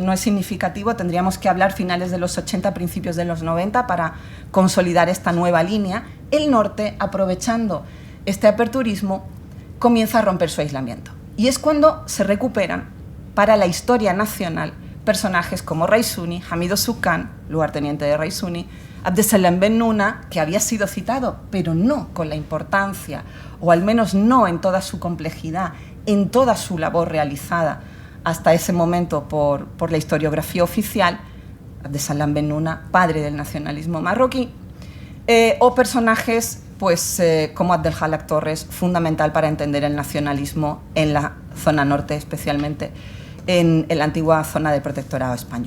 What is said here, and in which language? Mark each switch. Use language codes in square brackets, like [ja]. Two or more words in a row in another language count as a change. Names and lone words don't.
[es] No es significativo, tendríamos que hablar finales de los 80, principios de los 90 para consolidar esta nueva línea. El norte, aprovechando este aperturismo, comienza a romper su aislamiento. Y es cuando se recuperan para la historia nacional personajes como Raisuni, Hamido Sukan, lugarteniente de Raisuni, Abdesalam Ben Nuna, que había sido citado, pero no con la importancia, o al menos no en toda su complejidad, en toda su labor realizada hasta ese momento por la historiografía oficial, Abdesalam Ben Nuna, padre del nacionalismo marroquí, o personajes pues, como Abdelhalak Torres, fundamental para entender el nacionalismo en la zona norte, especialmente en la antigua zona del protectorado español.